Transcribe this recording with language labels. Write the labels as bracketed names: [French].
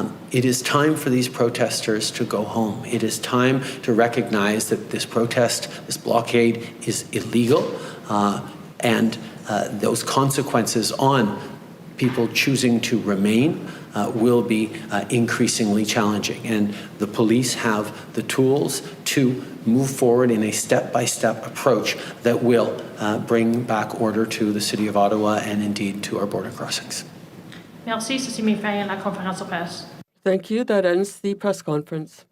[English] It is time for these protesters to go home. It is time to recognize that this protest, this blockade, is illegal, and those consequences on people choosing to remain will be increasingly challenging. And the police have the tools to move forward in a step-by-step approach that will bring back order to the City of Ottawa and indeed to our border crossings. [French] Merci, ceci met fin à la conférence de presse. [English] Thank you. That ends the press conference.